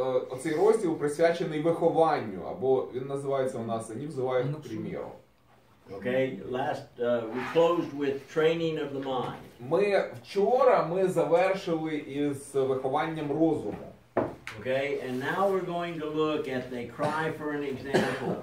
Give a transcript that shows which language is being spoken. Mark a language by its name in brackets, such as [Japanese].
[Ukrainian] Оцей розділ присвячений вихованню, або він називається у нас [Russian] «Они взывают к примеру». [English] Okay, we closed with training of the mind. [Ukrainian] Вчора ми завершили із вихованням розуму. [English] Okay, and now we're going to look at they cry for an example.